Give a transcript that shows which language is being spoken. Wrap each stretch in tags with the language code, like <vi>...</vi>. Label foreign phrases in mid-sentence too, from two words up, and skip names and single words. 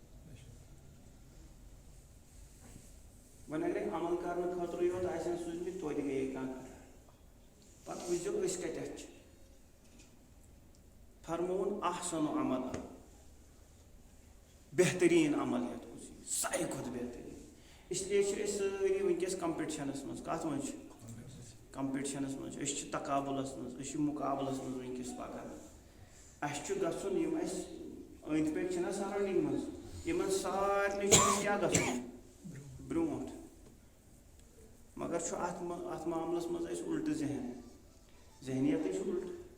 <ks>وۄنۍ اگرے عمل کرنہٕ خٲطرٕ یوت آسن سوٗزمٕتۍ توتہِ گٔیے کانٛہہ کتھ پتہٕ وٕچھزیو أسۍ کتٮ۪تھ چھِ فرمووُن احسن عمل بہترین عمل یتھ کُس ساروی کھۄتہٕ بہترین</ks> <ur>اس لیے</ur> <ks>چھِ أسۍ سٲری وٕنکیٚس کمپٹشنس منٛز کتھ منٛز چھِ کمپٹشنس منٛز أسۍ چھِ تقابلس منٛز أسۍ چھِ مُقابلس منٛز وٕنکیٚس پکان اَسہِ چھُ گژھُن یِم اَسہِ أنٛدۍ پٔکۍ چھِنہ سراوڈِنٛگ منٛز یِمن سارنٕے چھُ اَسہِ کیٛاہ گژھُن برونٛٹھ مگر چھُ اتھ معاملس منٛز اَسہِ الٹہٕ ذہنیتٕے چھُ الٹہٕ</ks>